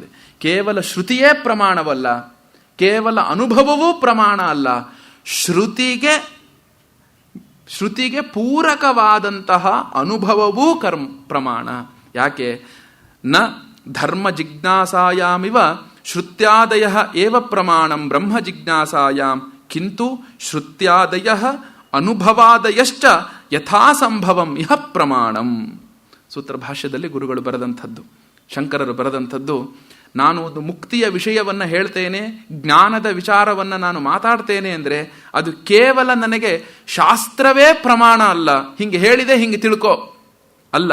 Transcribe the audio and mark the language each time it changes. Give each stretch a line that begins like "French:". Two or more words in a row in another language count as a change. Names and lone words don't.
Kannada: ಕೇವಲ ಶ್ರುತಿಯೇ ಪ್ರಮಾಣವಲ್ಲ, ಕೇವಲ ಅನುಭವವೂ ಪ್ರಮಾಣ ಅಲ್ಲ, ಶ್ರುತಿಗೆ ಪೂರಕವಾದಂತಹ ಅನುಭವವೂ ಪ್ರಮಾಣ.
Sanskrit: ಯಾಕೆ ನ ಧರ್ಮ ಜಿಜ್ಞಾಸಾಯಾಮಿವ ಶ್ರುತ್ಯಾದಯ ಏವ ಪ್ರಮಾಣಂ ಬ್ರಹ್ಮ ಜಿಜ್ಞಾಸಾಯಾಮ್ ಕಿಂತು ಶ್ರುತ್ಯಾದಯ ಅನುಭವಾದಯಶ್ಚ ಯಥಾಸಂಭವಂ ಇಹ ಪ್ರಮಾಣಂ.
Kannada: ಸೂತ್ರ ಭಾಷ್ಯದಲ್ಲಿ ಗುರುಗಳು ಬರೆದಂಥದ್ದು, ಶಂಕರರು ಬರೆದಂಥದ್ದು. ನಾನು ಒಂದು ಮುಕ್ತಿಯ ವಿಷಯವನ್ನು ಹೇಳ್ತೇನೆ, ಜ್ಞಾನದ ವಿಚಾರವನ್ನು ನಾನು ಮಾತಾಡ್ತೇನೆ ಅಂದರೆ ಅದು ಕೇವಲ ನನಗೆ ಶಾಸ್ತ್ರವೇ ಪ್ರಮಾಣ ಅಲ್ಲ, ಹಿಂಗೆ ಹೇಳಿದೆ ಹಿಂಗೆ ತಿಳ್ಕೊ ಅಲ್ಲ.